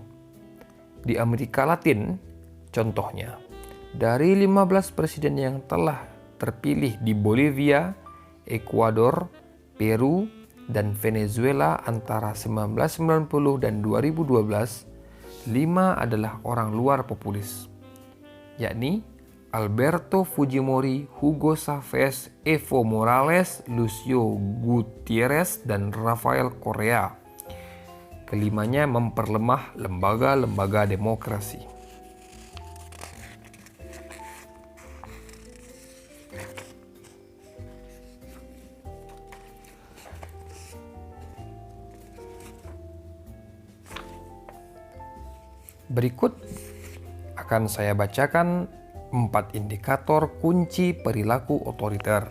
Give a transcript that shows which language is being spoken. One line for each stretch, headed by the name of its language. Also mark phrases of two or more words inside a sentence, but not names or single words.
Indonesian: Di Amerika Latin, contohnya, dari 15 presiden yang telah terpilih di Bolivia, Ekuador, Peru, dan Venezuela antara 1990 dan 2012, 5 adalah orang luar populis, yakni Alberto Fujimori, Hugo Chavez, Evo Morales, Lucio Gutierrez, dan Rafael Correa. Kelimanya memperlemah lembaga-lembaga demokrasi. Berikut akan saya bacakan 4 indikator kunci perilaku otoriter.